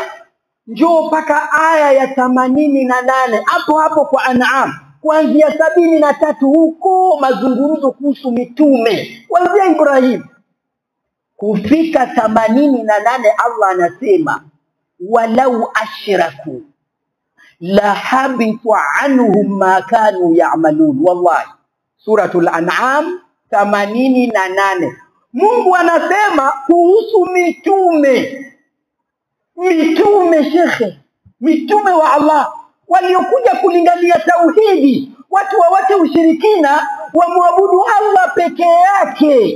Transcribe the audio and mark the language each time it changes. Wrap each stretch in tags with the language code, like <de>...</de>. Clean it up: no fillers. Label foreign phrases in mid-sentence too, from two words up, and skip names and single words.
<sw>Njoo mpaka aya ya 88 hapo kwa An'am. Kuanzia 73 huko mazungumzo kuhusu mitume kuanzia Ibrahim kufika 88.</sw> <ar>Allah anasema ولو أشركوا لحبط عنهم ما كانوا يعملون.</ar> <sw>Wallahi, suratul An'am 88. Mungu anasema kuhusu mitume shekhe, mitume wa Allah waliokuja kulingania tauhidi, watu wawache ushirikina, wamwabudu Allah peke yake.</sw>